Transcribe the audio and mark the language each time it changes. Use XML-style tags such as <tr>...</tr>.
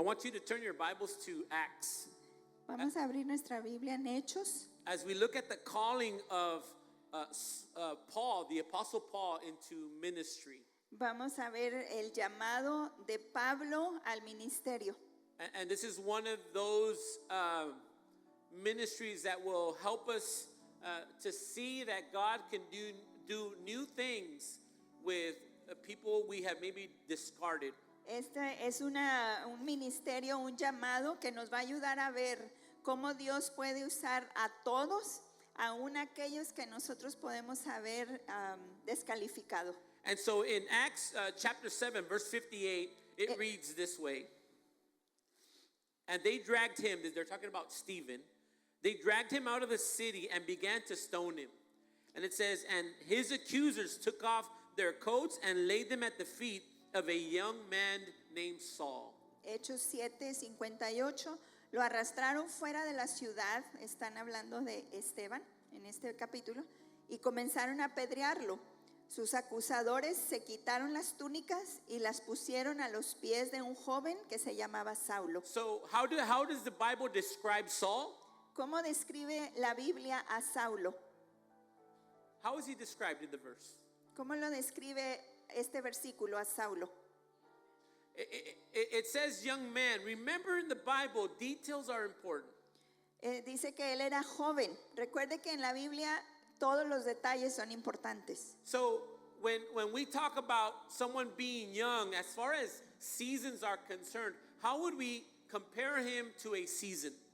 <en>want you to turn your Bibles to Acts.</en> <es>Vamos a abrir nuestra Biblia en Hechos.</es> <en>As we look at the calling of Paul, the Apostle Paul, into ministry.</en> <es>Vamos a ver el llamado de Pablo al ministerio.</es> <en>And this is one of those ministries that will help us to see that God can do new things with people we have maybe discarded.</en> <es>Este es un ministerio, un llamado que nos va a ayudar a ver cómo Dios puede usar a todos, aún aquellos que nosotros podemos haber descalificado.</es> <en>And so in Acts chapter 7, verse 58, it reads this way. And they dragged him, they're talking about Stephen, they dragged him out of the city and began to stone him. And it says, and his accusers took off their coats and laid them at the feet of a young man named Saul.</en> <es>Hechos 7:58, lo arrastraron fuera de la ciudad, están hablando de Esteban en este capítulo, y comenzaron a apedrearlo. Sus acusadores se quitaron las túnicas y las pusieron a los pies de un joven que se llamaba Saulo.</es> <en>So how does the Bible describe Saul?</en> <es>¿Cómo describe la Biblia a Saulo?</es> <en>How is he described in the verse?</en> <es>¿Cómo lo describe este versículo a Saulo?</es> <en>It says young man. Remember, in the Bible, details are important.</en> <es>Dice que él era joven. Recuerde que en la Biblia todos los detalles son importantes.</es> <en>So when we talk about someone being young, as far as seasons are concerned, how would we compare him to a season?</en>